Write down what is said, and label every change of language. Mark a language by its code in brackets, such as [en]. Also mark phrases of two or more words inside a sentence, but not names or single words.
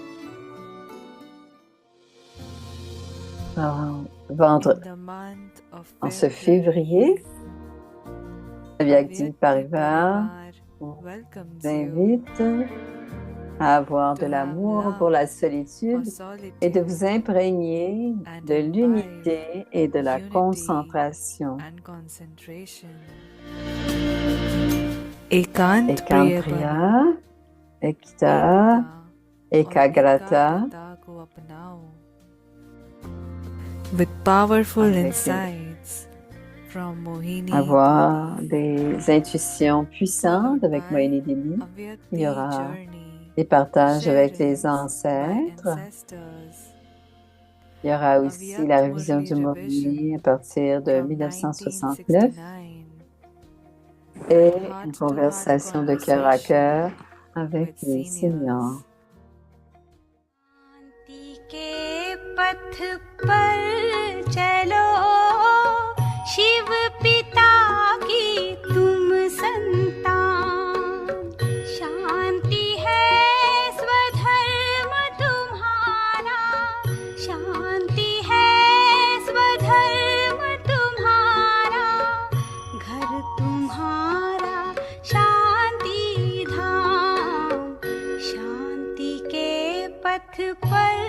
[fr] En ce février, Vyakti Parivar vous invite à avoir de l'amour pour la solitude et de vous imprégner de l'unité et de la concentration. [hi] एकांत प्रिय, एकता, एकाग्रता, [en] with powerful [fr] avec [en] insights from Mohini, [fr] avoir des intuitions puissantes avec Mohini Devi. Il y aura des partages avec les ancêtres. Il y aura aussi la révision du Mohini à partir de 1969 et une conversation de cœur à cœur avec les seniors. [hi] के पथ पर चलो शिव पिता की तुम संतान शांति है स्वधर्म तुम्हारा शांति है स्वधर्म तुम्हारा घर तुम्हारा शांति धाम शांति के पथ पर